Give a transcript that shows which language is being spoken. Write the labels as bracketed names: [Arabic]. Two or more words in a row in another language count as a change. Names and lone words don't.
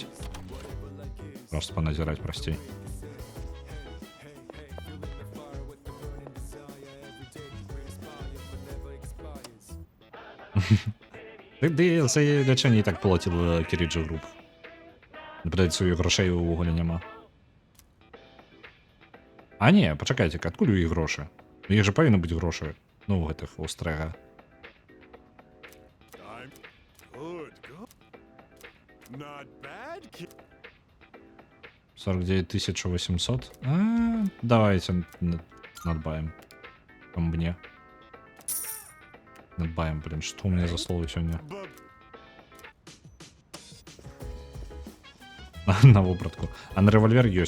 [Belarusian] Просто паназіраць прасцей. Ды за лячэнне і так плаціла Кіріджа груп. Нападаецца, у іх грошай увогуле няма. А не, пачакайце, адкуль у іх грошы? У іх жа павінны быць грошы. Ну, у гэтых у стрэга. [English] I'm good. Not bad, kid. 49 800. [Russian] Давайте надбаем. По мне. Надбаем, блин, что у меня за слово сегодня? [Belarusian] На вопратку. [Russian] А на револьвер есть.